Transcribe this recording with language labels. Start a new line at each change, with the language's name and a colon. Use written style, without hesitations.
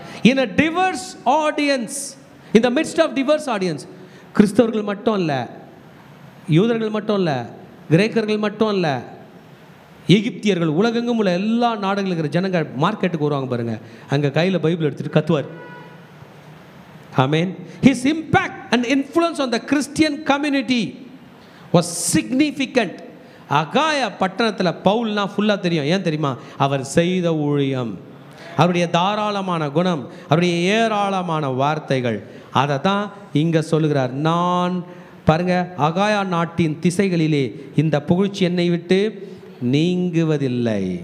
English: In a diverse audience,
Tamil: in the midst of diverse audience, கிறிஸ்தவர்கள் மட்டும் இல்லை, யூதர்கள் மட்டும் இல்லை, கிரேக்கர்கள் மட்டும் இல்லை, எகிப்தியர்கள், உலகெங்கும் உள்ள எல்லா நாடுகளில் இருக்கிற ஜனங்கள் மார்க்கெட்டுக்கு வருவாங்க பாருங்க. அங்கே கையில் பைபிள் எடுத்துட்டு கத்துவார்.
English: Amen. His impact and influence on the Christian community was significant.
Tamil: அகாயா பட்டணத்தில் பவுல்னா ஃபுல்லாக தெரியும். ஏன் தெரியுமா? அவர் செய்த ஊழியம், அவருடைய தாராளமான குணம், அவருடைய ஏராளமான வார்த்தைகள், அதை தான் இங்கே சொல்லுகிறார். நான் பாருங்க, அகாயா நாட்டின் திசைகளிலே இந்த புகழ்ச்சி என்னை விட்டு நீங்குவதில்லை.